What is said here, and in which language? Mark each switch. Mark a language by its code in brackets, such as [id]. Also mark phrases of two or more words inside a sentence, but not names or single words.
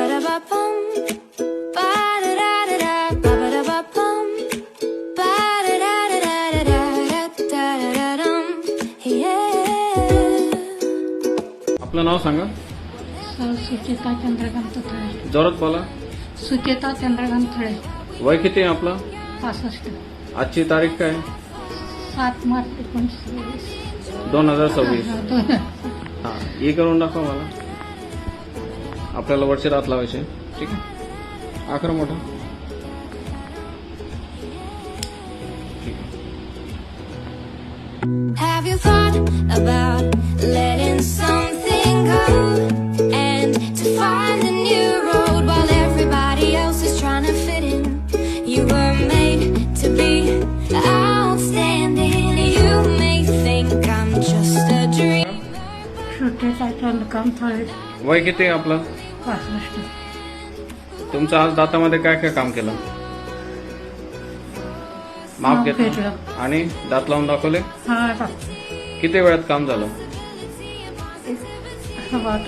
[en] Ba-da-ba-bum, ba-da-da-da-da, ba-ba-da-ba-bum, ba-da-da-da-da-da-da-da-da-dum, yeah. [mr] आपलं नाव सांगा. सुचेता चंद्रकांत थळे. जोरात बोला. सुचेता चंद्रकांत थळे. वय किती आहे आपलं? 65. आजची तारीख काय? 7 मार्च 1926. 2026. हा, हे करून दाखवा मला. आपल्याला वरचे रात लावायचे. ठीक आहे, आखर मोठा. ठीक आहे. [en] Have you thought about letting something go and to find a new road while everybody else is trying to fit in? You were made to be outstanding. You may think I'm just a dream. [mr] सुचेता चंद्रकांत थळे. वय किती आहे आपलं? 65. तुमचं आज दातामध्ये काय काय काम केलं? माप माप घेतलं घेतलं. आणि दात लावून दाखवले. हा किती वेळात काम झालं? 1